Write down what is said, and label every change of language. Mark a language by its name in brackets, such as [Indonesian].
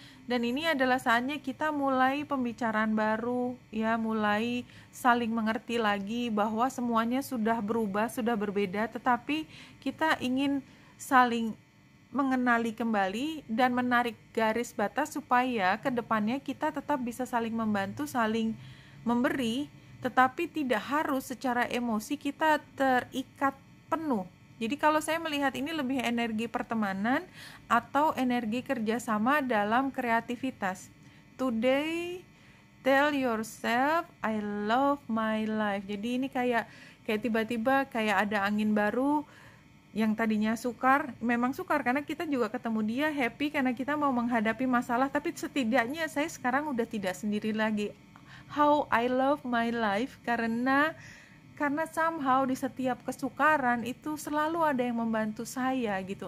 [Indonesian] Dan ini adalah saatnya kita mulai pembicaraan baru, ya, mulai saling mengerti lagi bahwa semuanya sudah berubah, sudah berbeda, tetapi kita ingin saling mengenali kembali dan menarik garis batas supaya ke depannya kita tetap bisa saling membantu, saling memberi, tetapi tidak harus secara emosi kita terikat penuh. Jadi kalau saya melihat ini lebih energi pertemanan atau energi kerjasama dalam kreativitas. [English] Today, tell yourself, I love my life. [Indonesian] Jadi ini kayak tiba-tiba kayak ada angin baru, yang tadinya sukar, memang sukar karena kita juga ketemu dia, happy karena kita mau menghadapi masalah, tapi setidaknya saya sekarang udah tidak sendiri lagi. [English] How I love my life, [Indonesian] karena somehow di setiap kesukaran itu selalu ada yang membantu saya gitu.